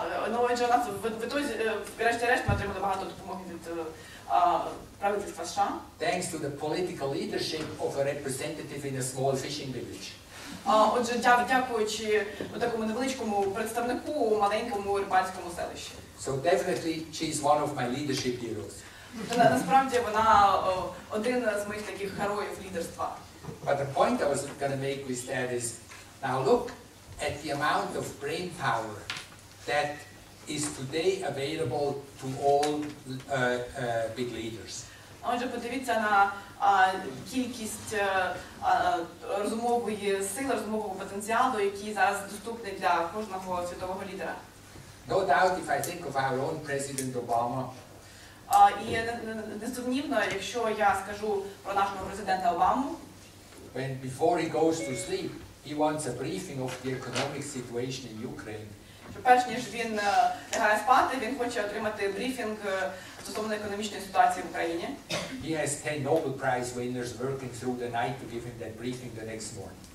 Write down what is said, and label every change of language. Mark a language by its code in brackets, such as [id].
[uk] Ну, отже, у нас врешті-решт ми отримали багато допомоги від правительства США. [en] Thanks to the political leadership of a representative in a small fishing village. [uk] Отже, дякуючи такому невеличкому представнику у маленькому рибальському селищі. [en] So definitely she's one of my leadership heroes. [uk] Насправді вона один з моїх таких героїв лідерства. [en] But the point I was going to make with that is, now look at the amount of brain power that is today available to all big leaders. [uk] Отже, подивіться на кількість розумової сили, розумового потенціалу, який зараз доступний для кожного світового лідера. [en] No doubt, if I think of our own President Obama, [uk] І несумнівно, якщо я скажу про нашого президента Обаму, [en] when before he goes to sleep, he wants a briefing of the economic situation in Ukraine. [uk] що перш ніж він лягає спати, він хоче отримати брифінг стосовно економічної ситуації в Україні. [en] He has 10 Nobel Prize winners working through the night to give him that briefing the next morning.